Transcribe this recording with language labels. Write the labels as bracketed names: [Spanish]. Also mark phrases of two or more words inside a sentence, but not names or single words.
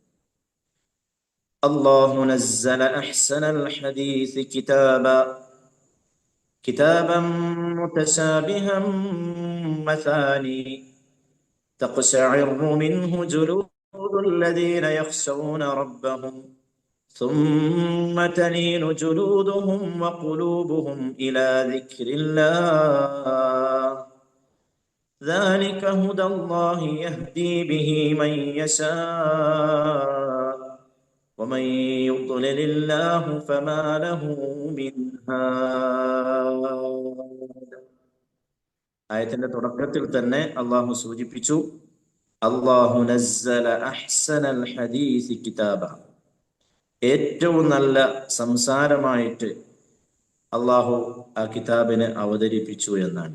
[Arabic] الله نزل أحسن الحديث كتابا متشابها مثاني تقشعر منه جلود الذين يخشون ربهم ثم تلين جلودهم وقلوبهم إلى ذكر الله ذلك هدى الله يهدي به من يشاء ومن يضلل الله فما له من هاد. [Malayalam] ആയത്തിന്റെ തുടക്കത്തിൽ തന്നെ അള്ളാഹു സൂചിപ്പിച്ചു, [Arabic] الله نزل أحسن الحديث كتابا, [Malayalam] ഏറ്റവും നല്ല സംസാരമായിട്ട് അള്ളാഹു ആ കിതാബിനെ അവതരിപ്പിച്ചു എന്നാണ്.